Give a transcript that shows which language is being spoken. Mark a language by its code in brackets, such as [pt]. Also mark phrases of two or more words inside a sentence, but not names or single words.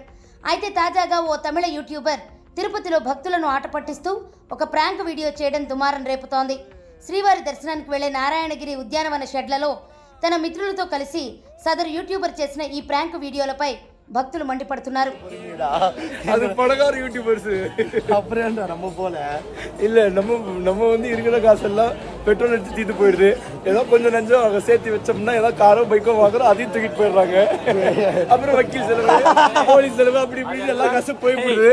[te] అయితే తాజాగా ఓ తమిళ యూట్యూబర్ తిరుపతిలో భక్తులను ఆట పట్టిస్తూ ఒక ప్రాంక్ వీడియో చేయడం దుమారం రేపుతోంది. శ్రీవారి దర్శనానికి వెళ్లే నారాయణగిరి ఉద్యానవన షెడ్లలో తన మిత్రులతో కలిసి సదరు యూట్యూబర్ చేసిన ఈ ప్రాంక్ వీడియోలపై భక్తులు మండిపడుతున్నారు. [ta] அது பணக்கார யூடியூபர்ஸ் அப்படின்ற நம்ம போல இல்ல நம்ம வந்து இருக்கிற காசெல்லாம் பெட்ரோல் எடுத்து தீத்து போயிடுது. ஏதோ கொஞ்சம் நஞ்சம் அவங்க சேர்த்து வச்சோம்னா ஏதோ காரோ பைக்கோ வாங்குறோம், அதையும் தூக்கிட்டு போயிடுறாங்க. அப்புறம் வக்கீல் செலவு, போலீஸ் செலவு, அப்படி இப்படி எல்லா காசும் போயிடுது.